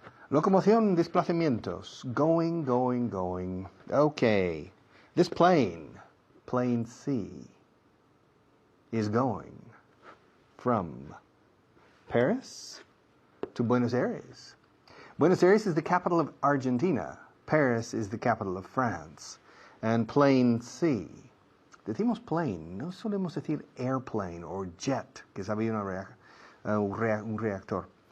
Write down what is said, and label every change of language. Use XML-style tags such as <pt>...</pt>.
<es>Locomoción, desplazamientos.</es> <en>Going, going, going. Okay. This plane, plane C, is going from Paris to Buenos Aires. Buenos Aires is the capital of Argentina. Paris is the capital of France. And plane C.</en> <es>Decimos plane, no solemos decir</es> <en>airplane or jet,</en> <es>que sabía un reactor.</es>